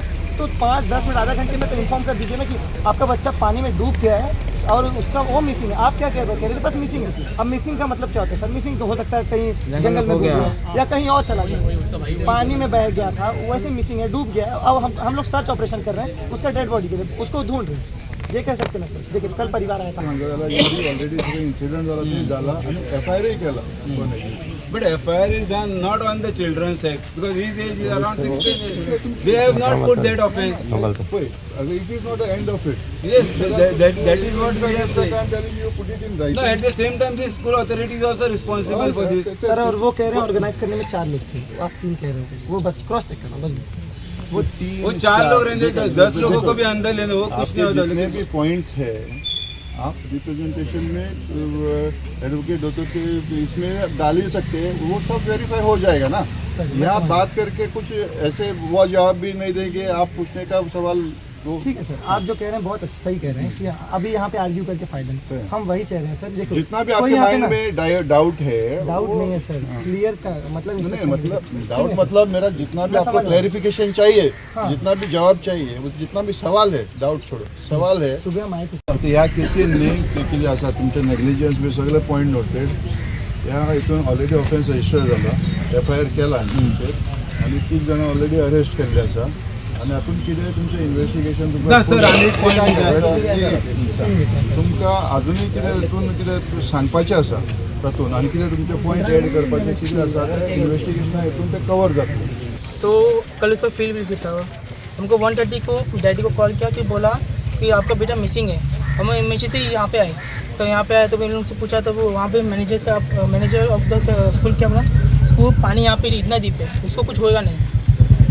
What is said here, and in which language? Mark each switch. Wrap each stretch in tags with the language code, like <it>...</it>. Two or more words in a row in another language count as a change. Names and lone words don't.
<hi>तो 5-10 मिनट आधा घंटे में तो इन्फॉर्म कर दीजिए ना कि आपका बच्चा पानी में डूब गया है और उसका वो मिसिंग है। आप क्या कह रहे थे बस मिसिंग है। अब मिसिंग का मतलब क्या होता है सर? मिसिंग तो हो सकता है कहीं जंगल में गया या कहीं और चला गया, पानी में बह गया था, वैसे मिसिंग है, डूब गया है। अब हम लोग</hi> <en>search operation</en> <hi>कर रहे हैं उसका</hi> <en>dead body</en> <hi>के लिए, उसको ढूंढ रहे हैं, ये कह सकते ना सर। देखिए कल परिवार आया था,</hi> <en>already incident</en> <mr>झाला आणि एफआयआर केला,</mr> <en>but FIR is done not on the children's side because his age is around 16. They have not put that offense. It is not the end of it. Yes, that is what we have said. I'm telling you, put it in writing. No, at the same time, the school authority is also responsible for this.</en> <hi>सर और वो कह रहे हैं ऑर्गेनाइज करने में 4 लोग थे, आप 3 कह रहे हो, वो बस क्रॉस चेक करना बस। वो 4 लोग रहते, 10 लोगों को भी अंदर लेने, वो कुछ नहीं होता। जितने भी पॉइंट्स है आप रिप्रेजेंटेशन में एडवोकेट होते थे इसमें डाल ही सकते हैं, वो सब वेरीफाई हो जाएगा ना। यहाँ बात करके कुछ ऐसे वो जवाब भी नहीं देंगे, आप पूछने का सवाल ठीक है सर, आप जो कह रहे हैं बहुत सही कह रहे हैं कि अभी यहाँ पे आर्ग्यू करके फायदा नहीं, हम वही चाह रहे हैं सर। देखो जितना भी आपके माइंड में डाउट है, डाउट नहीं है सर, क्लियर का मतलब डाउट मतलब मेरा जितना भी आपको क्लैरिफिकेशन चाहिए, जितना भी जवाब चाहिए, जितना भी सवाल है, डाउट छोड़ो, सवाल है सुबह माहिती</hi> <kok>ह्या केसी केली आसा तुमचे नेग्लिजन्स बी सगळे</kok> <en>point noted,</en> <kok>ह्या हितून</kok> <en>already offense register</en> <kok>जाला, FIR केला आणि 30 जण</kok> <en>already arrest</en> <kok>केल्ले आसा आणि आपण कितें तुमचें इन्व्हेस्टिगेशन तुमकां अजूनय कितें हितून कितें सांगपाचें आसा तातूंत आनी कितें तुमचे पॉईंट एड करपाचे कितें आसा ते इन्व्हेस्टिगेशना हितून ते कवर जातलें।</kok> <hi>तो कल उसका फील्ड विजिट था, हमको 1:30 को डैडी को कॉल किया कि बोला कि आपका बेटा मिसिंग है। हम इमीडिएटली यहाँ पे आए, तो यहाँ पे आए तो मैंने उनसे पूछा, तो वो वहाँ पे</hi> <en>manager of the school</en> <hi>क्या बोला, स्कूल पानी यहाँ पे इतना डीप है, उसको कुछ होएगा नहीं।</hi>